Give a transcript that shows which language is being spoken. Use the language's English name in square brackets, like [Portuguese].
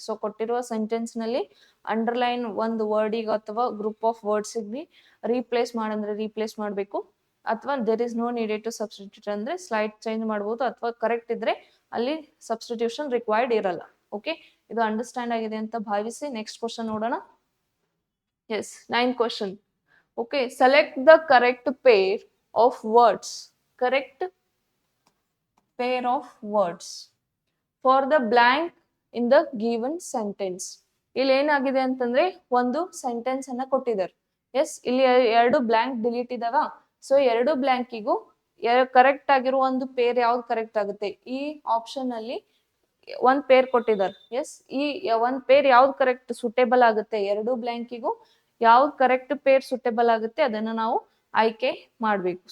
[Kannada] So ಕೊಟ್ಟಿರುವ sentence ನಲ್ಲಿ underline ಒಂದು ವರ್ಡಿಗೆ ಅಥವಾ group of words replace ಮಾಡಂದ್ರೆ replace ಮಾಡಬೇಕು, ಅಥವಾ [English] there is no needed to substitute [Kannada] ಅಂದ್ರೆ ಸ್ಲೈಟ್ ಚೇಂಜ್ ಮಾಡಬಹುದು, ಅಥವಾ ಕರೆಕ್ಟ್ ಇದ್ರೆ ಅಲ್ಲಿ ಸಬ್ಸ್ಟಿಟ್ಯೂಷನ್ ರಿಕ್ವೈರ್ಡ್ ಇರಲ್ಲ. ಓಕೆ, ಇದು ಅಂಡರ್ಸ್ಟ್ಯಾಂಡ್ ಆಗಿದೆ ಅಂತ ಭಾವಿಸಿ ನೆಕ್ಸ್ಟ್ ಕ್ವಶನ್ ನೋಡೋಣ. [English] Yes, 9th question. Okay, select the correct pair of words. Correct pair of words for the blank in the given sentence. [Kannada] ಇಲ್ಲಿ ಏನಾಗಿದೆ ಅಂತಂದ್ರೆ ಒಂದು ಸೆಂಟೆನ್ಸ್ ಅನ್ನ ಕೊಟ್ಟಿದ್ದಾರೆ. ಎಸ್, ಇಲ್ಲಿ ಎರಡು ಬ್ಲಾಂಕ್ ಡಿಲೀಟ್ ಇದಾವ. ಸೊ ಎರಡು ಬ್ಲಾಂಕಿಗೂ ಕರೆಕ್ಟ್ ಆಗಿರೋ ಒಂದು ಪೇರ್ ಯಾವ್ದು ಕರೆಕ್ಟ್ ಆಗುತ್ತೆ, ಈ ಆಪ್ಷನ್ ಅಲ್ಲಿ ಒಂದ್ ಪೇರ್ ಕೊಟ್ಟಿದ್ದಾರೆ. ಎಸ್, ಈ ಒಂದ್ ಪೇರ್ ಯಾವ್ದು ಕರೆಕ್ಟ್ ಸೂಟೇಬಲ್ ಆಗುತ್ತೆ, ಎರಡು ಬ್ಲಾಂಕಿಗೂ ಯಾವ್ದು ಕರೆಕ್ಟ್ ಪೇರ್ ಸೂಟೇಬಲ್ ಆಗುತ್ತೆ ಅದನ್ನ ನಾವು ಆಯ್ಕೆ ಮಾಡ್ಬೇಕು.